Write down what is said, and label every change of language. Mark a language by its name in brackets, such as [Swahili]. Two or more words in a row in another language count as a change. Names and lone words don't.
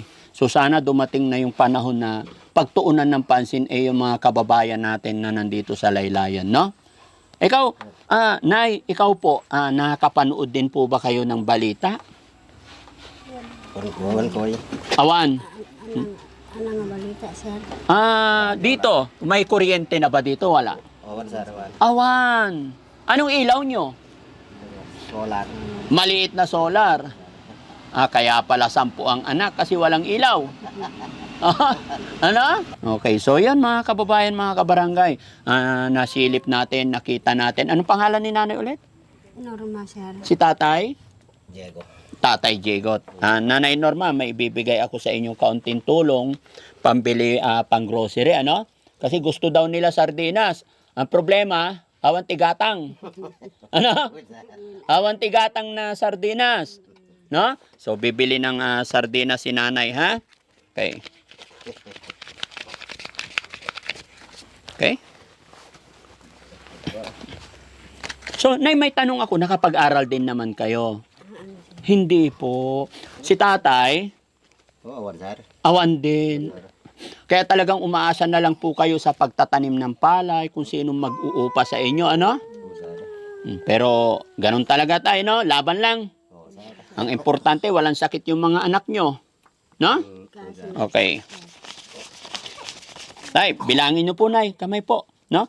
[Filipino] So sana dumating na yung panahon na pagtuunan ng pansin yung mga kababayan natin na nandito sa laylayan, no? Ikaw, Nay, ikaw po, nakakapanood din po ba kayo ng balita? Kuwan ko eh. [Iloko] Awan. [Filipino] Ano nga balita, sir? Dito, may kuryente na ba dito? Wala. [Iloko] Awan sir, awan. Awan. [Filipino] Anong ilaw nyo? Solar. Maliit na solar. Kaya pala 10 ang anak kasi walang ilaw. Ano? Okay, so yan mga kababayan, mga kabarangay. Nasilip natin, nakita natin. Anong pangalan ni nanay ulit? Norma, sir. Si tatay? Diego. Tatay Jegot. Nanay Norma, may ibibigay ako sa inyong kaunting tulong, pambili pang grocery, ano? Kasi gusto daw nila sardinas. Ang problema, [Iloko] awan tigatang. Ano? Awan tigatang na sardinas. [Filipino] No? So, bibili ng sardinas si nanay, ha? Okay. Okay? So, Nay, may tanong ako, nakapag-aral din naman kayo? Hindi po. Si tatay, [Iloko] Awan sir. awan din. [Filipino] Kaya talagang umaasa na lang po kayo sa pagtatanim ng palay, kung sino mag-uupa sa inyo, ano? Oo sir. Pero, ganun talaga tayo, no? Laban lang. Oo sir. Ang importante, walang sakit yung mga anak nyo. No? Okay. Tay, bilangin nyo po, Nay. Kamay po. No?